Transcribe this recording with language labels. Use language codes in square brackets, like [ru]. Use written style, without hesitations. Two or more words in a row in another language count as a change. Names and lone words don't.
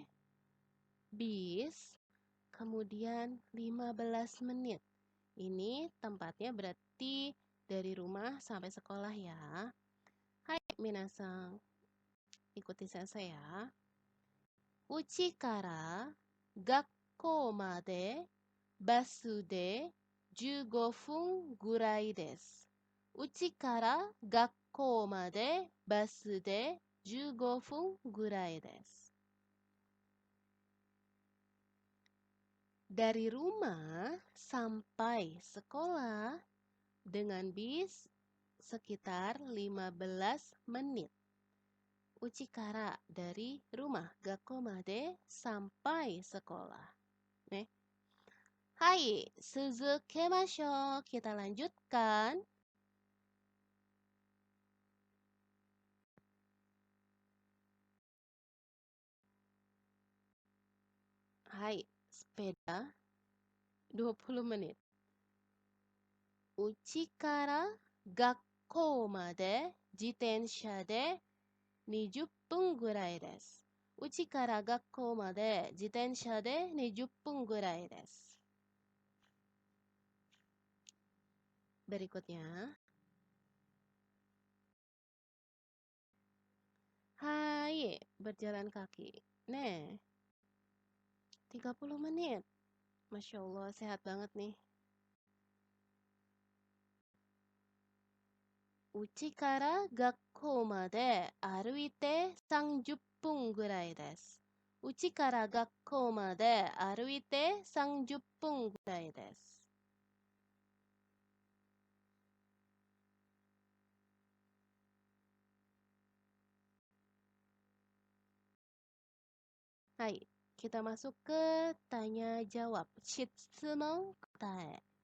[id] Bis, kemudian 15 menit. Ini tempatnya berarti dari rumah sampai sekolah ya. Hai minasang, ikuti saya ya. [ja] 家から学校までバスで15分ぐらいです。家から学校までバスで15分ぐらいです。 [id] Dari rumah sampai sekolah dengan bis sekitar 15 menit. Uchikara dari rumah, [ja] 学校まで [id] sampai sekolah. [ja] ね?はい、続けましょう. [id] Kita lanjutkan. Hai, sepeda 20 menit. [ja] 家から学校まで自転車で20分ぐらいです。家から学校まで自転車で20分ぐらいです。Berikutnya. [id] Hai, berjalan kaki. Nih, 30 menit. Masya Allah, sehat banget nih. [ja] 家から学校まで歩いて30分ぐらいです。家から学校まで歩いて30分ぐらいです。 [id] Hai, kita masuk ke tanya jawab. [ja] 質問かたえ.